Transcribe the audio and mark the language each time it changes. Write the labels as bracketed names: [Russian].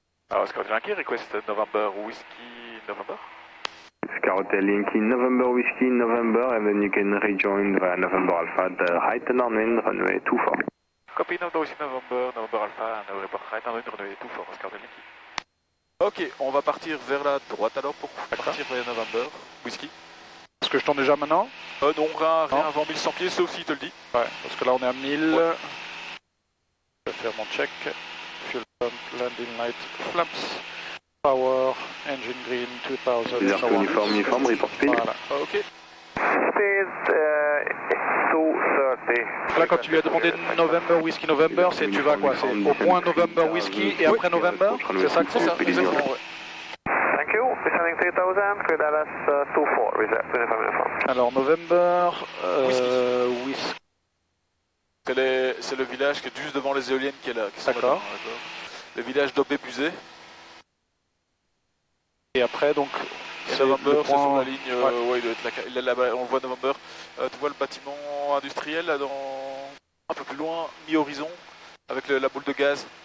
[French] Alors, est-ce qu'on a Yankee request November Whiskey November? [English] Scout Yankee November Whiskey November, and then you can rejoin via November Alpha the height and downwind runway 24. Copy November Whiskey November Alpha, and report height and downwind runway 24, Scout Yankee. [French] Ok, on va partir vers la droite alors pour partir vers November Whiskey. Est-ce que je tourne déjà maintenant? Non, rien avant 1100 pieds, sauf s'il te le dit. Ouais, parce que là on est à 1000. Ouais. Je vais faire mon check. [English] Fuel pump, landing light, flaps, power, engine green, 2000. Uniform, report speed. [French] Voilà, ok. [English] Speed 230. [French] Là quand tu lui as demandé November Whiskey November, c'est tu vas quoi? C'est au point November Whiskey et après November? C'est ça que C'est ça, exactement, ouais. [English] Thank you. Descending 3000, clear ILS 24, reserve, uniform. [French] Alors November Whiskey. C'est le village qui est juste devant les éoliennes qui est là. D'accord. Le village d'Aubé-Buzet. Et après donc c'est November, c'est sur la ligne, ouais, il doit être là, on voit November. Tu vois le bâtiment industriel là, un peu plus loin, mi-horizon, avec la boule de gaz.